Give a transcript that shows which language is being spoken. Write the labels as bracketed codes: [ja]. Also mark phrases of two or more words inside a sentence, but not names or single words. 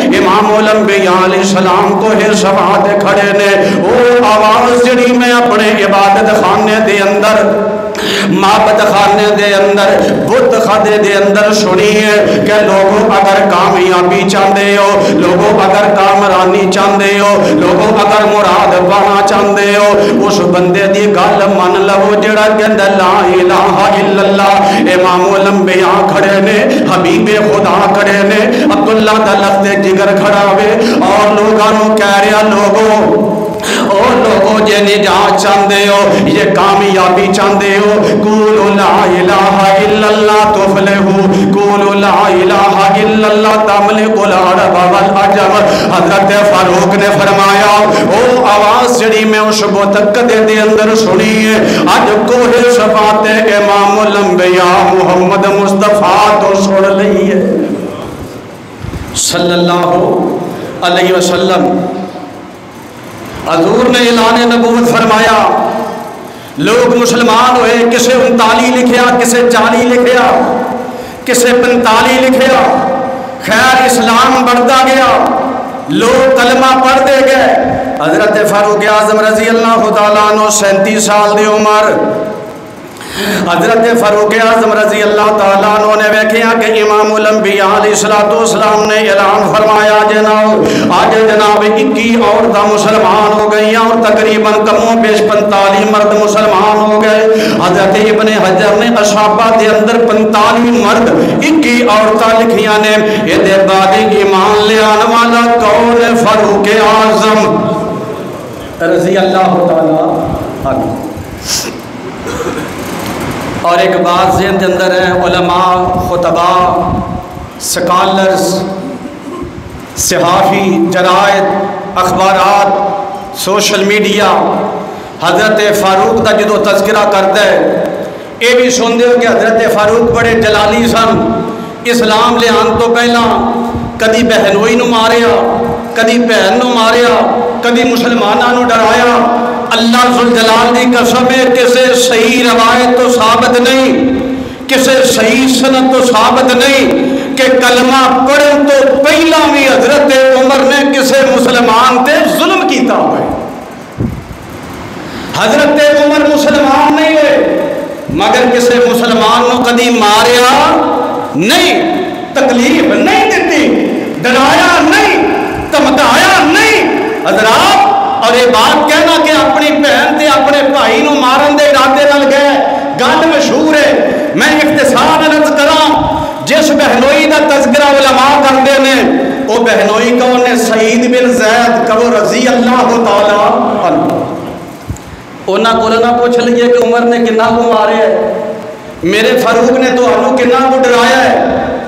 [pa] امام الانبیاء علیہ السلام کو ہر سبھاتے کھڑے نے، وہ آواز جڑی میں اپنے عبادت خانے دے اندر، معبد خانے دے اندر، بت خانے دے اندر سنی ہے کہ [ur] لوگوں اگر کامیابی چاہتے ہو، لوگوں اگر کامرانی چاہتے ہو، لوگوں اگر مراد پانا چاہتے ہو، [pa] اس بندے دی گل من لو جڑا کہندا [ar] لا الہ الا اللہ۔ [pa] امام الانبیاء کھڑے نے، حبیب خدا کھڑے نے، عبداللہ دا لخت جگر کھڑا ہوئے اور لوگاں نوں کہہ رہا لوگوں اور لوگوں جے [ur] نجات چاہتے ہو، یہ کامیابی چاہتے ہو، [ar] قولوا لا الہ الا اللہ تفلحوا، قولوا لا الہ الا اللہ تملک العرب والعجم۔ [pa] حضرت فاروق نے فرمایا او آواز جڑی میں اس بتقدے دے اندر سنی ہے، اج کوہ صفات امام الانبیاء محمد مصطفیٰ تو سن لئی ہے [ar] صلی اللہ علیہ وسلم۔ [ur] حضور نے اعلان نبوت فرمایا، لوگ مسلمان ہوئے، [pa] کسے 39 لکھیا، کسے 40 لکھیا، کسے 45 لکھیا، [ur] خیر اسلام بڑھتا گیا، لوگ کلمہ پڑھتے گئے۔ [pa] حضرت فاروق اعظم [ar] رضی اللہ تعالیٰ عنہ [pa] 37 سال دی عمر، حضرت فاروق اعظم [ar] رضی اللہ تعالیٰ عنہ [pa] نے ویکھیا کہ امام الانبیاء علیہ السلام نے اعلان فرمایا جناب آج جناب 21 عورتاں مسلمان ہو گئی اور تقریباً کم و بیش 45 مرد مسلمان ہو گئے۔ حضرت ابن حجر نے اصحابہ دے اندر 45 مرد 21 عورتاں لکھیاں نے۔ یہ دے بعد ایمان لے آنے والا کون ہے؟ [ar] فاروق اعظم رضی اللہ تعالیٰ عنہ۔ [ur] اور ایک بات ذہن کے اندر ہے، علماء، خطباء، سکالرز، صحافی، جرائد، اخبارات، سوشل میڈیا حضرت فاروق کا جدو تذکرہ کرتا ہے [pa] یہ بھی سن دے کہ حضرت فاروق بڑے جلالی سن، اسلام لے آن تو پہلا کدی بہنوئی نو ماریا، کدی بہن نو ماریا، کدی مسلمانوں نو ڈرایا۔ اللہ ذوالجلال دی قسم ہے کسے صحیح روایت تو ثابت نہیں، کسے صحیح سند تو ثابت نہیں کہ کلمہ پڑھن تو پہلا بھی حضرت عمر نے کسے مسلمان تے ظلم کیتا ہوئے۔ حضرت عمر مسلمان نہیں ہوئے مگر کسے مسلمان نو کدی ماریا نہیں، تکلیف نہیں دیتی، ڈرایا نہیں، دھمکایا نہیں۔ حضرات اور یہ بات کہنا کہ اپنی بہن تے اپنے بھائی نو مارن دے ارادے نال گئے گل مشہور ہے۔ میں اختصار عرض کراں، جس بہنوئی دا تذکرہ علماء کرتے ہیں وہ بہنوئی کون ہے؟ [ar] سعید بن زید کبو رضی اللہ تعالی عنہ۔ [pa] انہاں کو نہ پوچھ لیے کہ عمر نے کنا کو مارے ہے، میرے فاروق نے تو انہوں کنا کو ڈرایا ہے۔